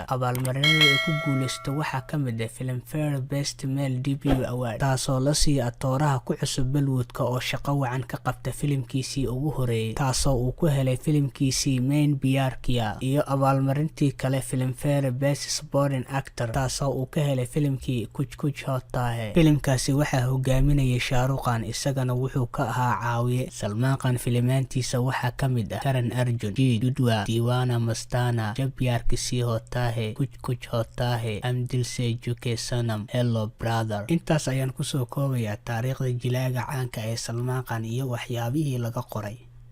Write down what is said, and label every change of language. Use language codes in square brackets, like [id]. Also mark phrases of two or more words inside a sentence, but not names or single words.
[so] Abaalmarinada ay ku guuleysto waxaa ka mid ah Filmfare Best Male Debut Award, taasoo la siiyay atooraha ku cusub Bollywoodka oo shaqo wacan ka qabta filimkiisii ugu horeeyay, taasoo uu ku helay filimkiisii Main Pyar Kiya, iyo abaalmarintii kale Filmfare Best Supporting Actor, taasoo uu ka helay filimkii Kuch Kuch Hota Hai. Filimkaasi waxaa hogaaminayay Shah Rukh Khan, isagana wuxuu ka ahaa caawiye. Salman Khan filimaantiisa waxaa ka mid ah Karan Arjun, Judwa, Diwana Mastana, Jab Yaar Kisi Hota Hai, Kuch Kuch Hota Hai, Hum Dil Se Juke Sanam, Hello Brother. Intaas ayaan kusoo koobayaa taariikhda jilaaga caanka ee Salman Khan iyo waxyaabihii laga qoray.